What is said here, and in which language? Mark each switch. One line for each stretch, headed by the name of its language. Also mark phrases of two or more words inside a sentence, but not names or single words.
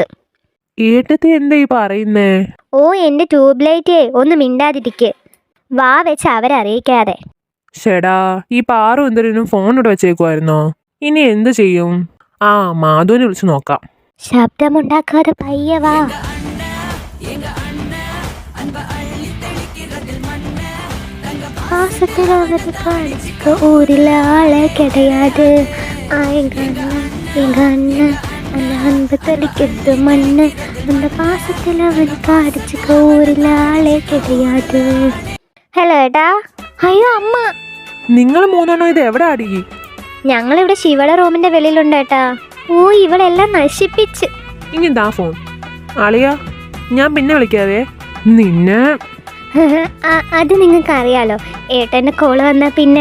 Malayalam: ഏട്ടത്തി എന്താ ഈ പറയുന്നേ? ഓ, എന്റെ ട്യൂബ് ലൈറ്റേ, ഒന്ന് മിണ്ടാതിരിക്ക്. വാ വെച്ച് അവരെ അറിയിക്കാതെ. ഷെടാ, ഈ പാറു എന്തിനും ഫോൺ ഇവിടെ വെച്ചേക്കുമായിരുന്നോ? ഇനി എന്ത് ചെയ്യും? ആ, മാധുവിനെ വിളിച്ചു നോക്കാം. ശബ്ദമുണ്ടാക്കാതെ പയ്യെ വാ.
Tamil: பாசத்தில் அவரு காணிச்சுக்க ஊரில் ஆளே கிடையாது. எங்க அண்ணன் அந்த அன்பு தெளிக்கிறது மண்ணு. அந்த பாசத்தில் அவரு காணிச்சுக்க ஊரில் ஆளே கிடையாது.
Malayalam: ഹലോ ഏട്ടാ. അയ്യോ അമ്മ. നിങ്ങൾ മൂന്നെണ്ണോ ഇത് എവിടെ അടി? ഞങ്ങളിവിടെ ശിവയുടെ റൂമിന്റെ വെളിയിലുണ്ട് ഏട്ടാ. ഓ, ഇവളെല്ലാം നശിപ്പിച്ച്. ഇനി ദാ ഫോൺ. അളിയാ, ഞാൻ പിന്നെ വിളിക്കാവേ. നിന്നെ അത് നിങ്ങൾക്ക് അറിയാലോ. ഏട്ടന്റെ കോള് വന്നാ പിന്നെ.